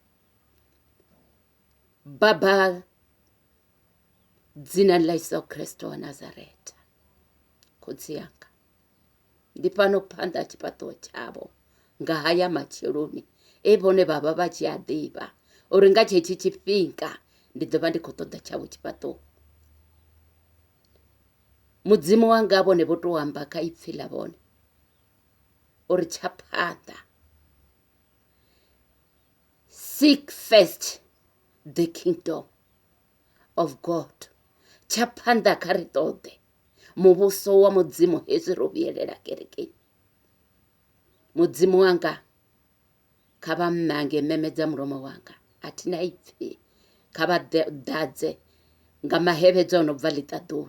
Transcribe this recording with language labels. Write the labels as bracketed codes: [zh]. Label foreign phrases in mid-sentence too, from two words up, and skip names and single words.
[ve] Baba, dzina ḽa Yesu Kristo wa Nazareta, khotsi yanga, ndi fhano phanḓa ha tshifhaṱuwo tshavho nga haya matsheloni vhone vhavha vha tshi a ḓivha uri nga tshetshi tshifhinga ndi ḓo vha ndi khou ṱoḓa tshavho tshifhaṱuwo. Mudzimu wanga vhone vho tou amba kha ipfi ḽa vhone uri tsha phanḓa, [en] seek first the kingdom of God. [ve] Tsha phanḓa kha ri ṱoḓe muvhuso wa mudzimu hezwi ro vhuyelela kerekeni. Mudzimu wanga kha vha mmange memedza mulomo wanga, athina ipfi kha vha ḓadze nga mahevhedzo a no bva ḽiṱaḓulu.